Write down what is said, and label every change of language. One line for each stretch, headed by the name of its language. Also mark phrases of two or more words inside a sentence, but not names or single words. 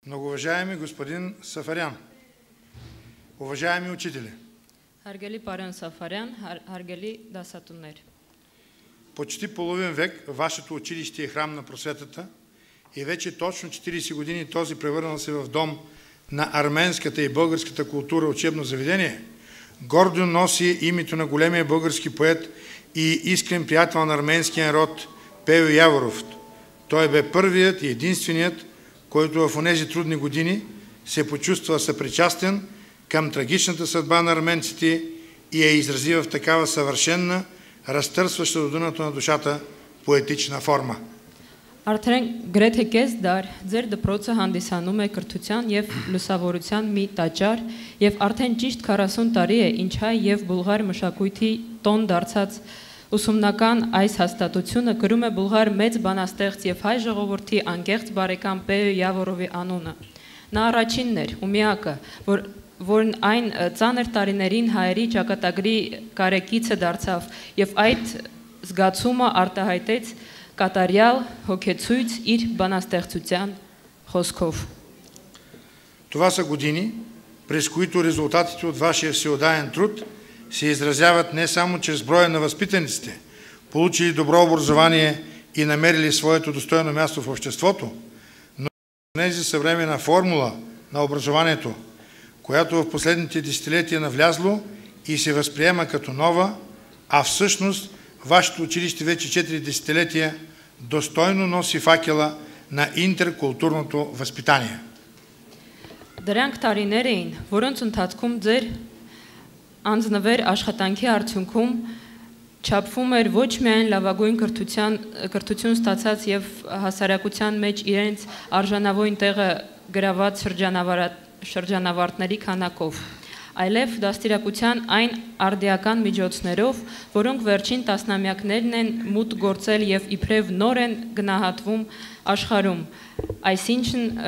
Bulgarian: Многоуважаеми господин Сафарян, уважаеми учители,
Armenian: Հարգելի պարոն Սաֆարյան, հարգելի դասատուներ։
Bulgarian: почти половин век вашето училище е храм на просветата и вече точно 40 години този превърнал се в дом на арменската и българската култура учебно заведение, гордо носи името на големия български поет и искрен приятел на арменския народ Пейо Яворов. Той бе първият и единственият, който в онези трудни години се почувства съпричастен към трагичната съдба на арменците и я изрази в такава съвършенна, разтърсваща до дъното на душата поетична форма.
Armenian: Արդեն գրեթե կես դար ձեր դպրոցը հանդիսանում է կրթության եւ լուսավորության մի տաճար եւ արդեն ճիշտ 40 տարի է ինչ հայ եւ բուլղար մշակույթի տոն դարձած ուսումնական այս հաստատությունը գրում է բուլղար մեծ բանաստեղծ եւ հայ ժողովրդի անկեղծ բարեկամ Պեյո Яворովի անունը։ Նա առաջինն էր ու միակը, որն այն ծանր տարիներին հայերի ճակատագրի կարեկիցը դարձավ եւ այդ զգացումը արտահայտեց կատարյալ հոգեցույց իր բանաստեղծության խոսքով։
Bulgarian: Това са години, през които резултатите от вашия всеотдаен труд се изразяват не само чрез броя на възпитаниците, получили добро образование и намерили своето достойно място в обществото, но и тези съвременна формула на образованието, която в последните десетилетия навлязло и се възприема като нова, а всъщност вашето училище вече 4 десетилетия достойно носи факела на интеркултурното възпитание.
Armenian: Դրանք տարիներ էին, որոնց ընթացքում ձեր անձնվեր աշխատանքի արդյունքում չափվում էր ոչ միայն լավագույն կրթություն ստացած եւ հասարակության մեջ իրենց արժանավույն տեղը գրաված շրջանավարտների քանակով, այլև դաստիարակության այն արդիական միջոցներով, որոնք վերջին տասնամյակներն են մուտք գործել եւ իբրև նոր են գնահատվում աշխարհում։ Այսինքն